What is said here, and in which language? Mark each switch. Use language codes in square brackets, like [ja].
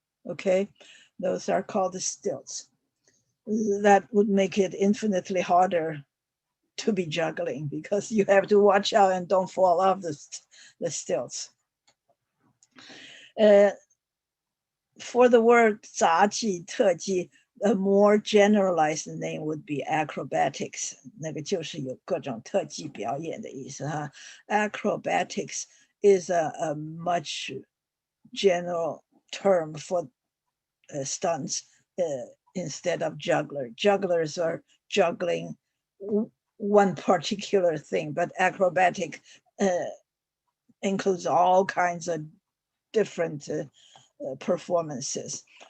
[en] Okay, those are called the stilts. That would make it infinitely harder to be juggling because you have to watch out and don't fall off the stilts. For the word 杂技特技, a more generalized name would be acrobatics. [zh] 那个就是有各种特技表演的意思哈。 [en] Acrobatics is a much general term for stunts instead of juggler. Jugglers are juggling one particular thing, but acrobatic includes all kinds of different performances.